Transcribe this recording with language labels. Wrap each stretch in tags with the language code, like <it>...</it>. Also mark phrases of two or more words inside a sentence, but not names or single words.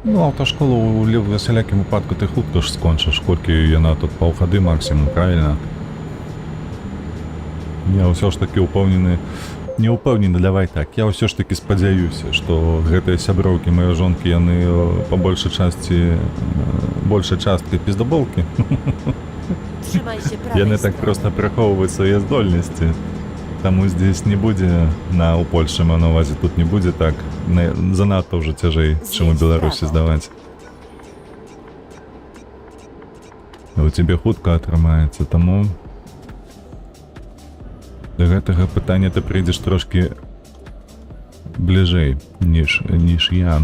<be>Ну, аўташколу ў усялякім выпадку ты хутка ж скончыш, колькі яна тут паўгады максімум, правільна? Я ўсё ж такі не ўпэўнены, давай так, я ўсё ж такі спадзяюся, што гэтыя сяброўкі маёй жонкі, яны па большай часткай піздаболкі.</be> <pl>Trzymaj się prawej</pl> <be>Яны так</be> <pl>strony.</pl> <be>проста прыхоўваюць свае здольнасці. Таму здесь не будзе, у Польшы маю на увазе, тут не будзе так занадта ўжо цяжэй, чым у Беларусі здаваць. У цябе хутка атрымаецца, таму да гэтага пытання ты прыйдзеш трошкі бліжэй, ніж я.</be>